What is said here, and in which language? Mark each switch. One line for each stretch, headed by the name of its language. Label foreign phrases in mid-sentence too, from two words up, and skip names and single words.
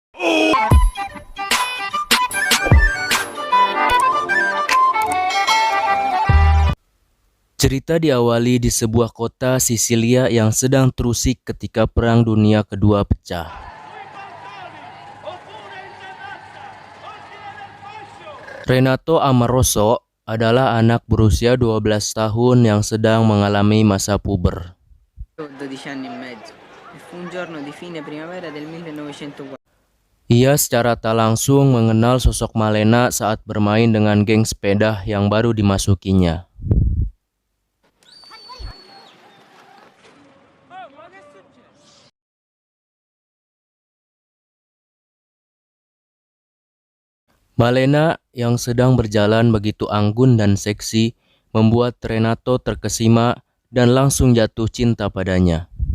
Indonesian: Cerita diawali di sebuah kota Sisilia yang sedang terusik ketika Perang Dunia Kedua pecah. Renato Amoroso adalah anak berusia 12 tahun yang sedang mengalami masa puber.
Italian: 12 anni e mezzo e fu un giorno di fine primavera del 1940.
Indonesian: Ia secara tak langsung mengenal sosok Malena saat bermain dengan geng sepeda yang baru dimasukinya. Malena yang sedang berjalan begitu anggun dan seksi membuat Renato terkesima dan langsung jatuh cinta padanya.